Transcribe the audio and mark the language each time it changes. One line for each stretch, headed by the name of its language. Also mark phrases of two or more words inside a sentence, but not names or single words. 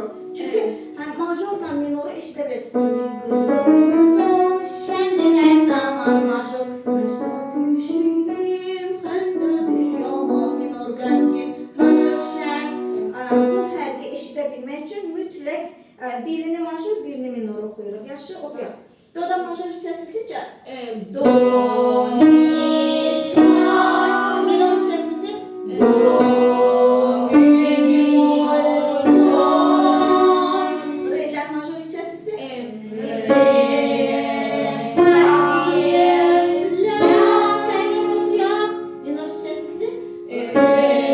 Azerbaijani: Çünki həm majorla minoru eşidə bilir. Qızım, qızım, şəndir hər zaman major. Rəsna püşüyüm, xəstədir yaman minor qəmgin. Major şən. Bu fərqi eşidə bilmək üçün mütləq birini major, birini minor oxuyuruq. Yaxşı, oxuyaq. Do'da major yüksəslisi gəl. Do, mi, sol. Minor yüksəslisi. Do, mi, sol. Re'dən major yüksəslisi. Re, fa, diyez, la. Dəniz oxuyaq. Minor yüksəslisi. Re, fa, la.